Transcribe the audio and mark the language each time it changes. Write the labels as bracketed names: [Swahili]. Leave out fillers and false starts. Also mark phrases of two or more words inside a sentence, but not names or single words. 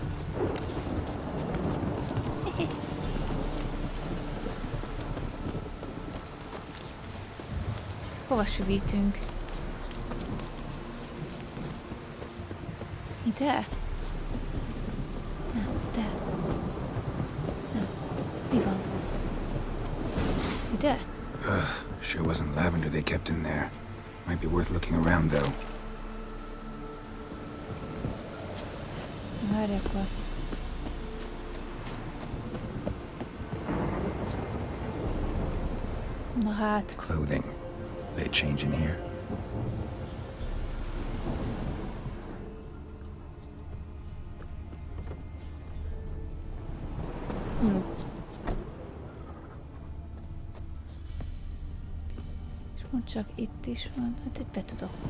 [Hungarian] Hova süvítünk? Ide? Nem, de. Nem. Mi van? Ide? [English] Sure wasn't lavender they kept in there. Might be worth looking around, though. [Hungarian] Várj akkor. Na hát. [English] Clothing. They change in here. [Hungarian] És mondd csak, itt is van.